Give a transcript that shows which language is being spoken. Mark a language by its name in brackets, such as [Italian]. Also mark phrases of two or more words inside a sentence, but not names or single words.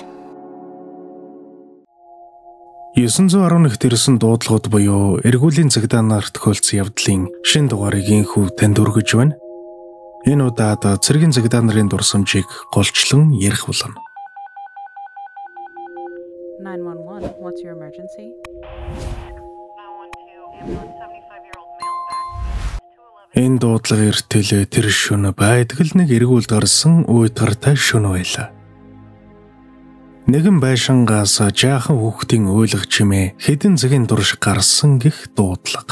[Mongolian] 911-т ирсэн дуудлагууд буюу эргүүлийн цагдаагаар тохиолдсон явдлын шинэ дугаарыг инхүү танд өргөж байна. Энэ удаад цэргийн цагдаа нарын дурсамжийг голчлон ярих болно. [English] 911, what's your emergency? [Mongolian] Энэ дуудлага эртэл тэр шөнө байдаг л нэг эргүүлд гарсан уйтгартай шөнө байлаа. Нэгэн байшингаас жаахан хүүхдийн уйлах чимээ хэдэн цагийн турш гарсан гэх дуудлага.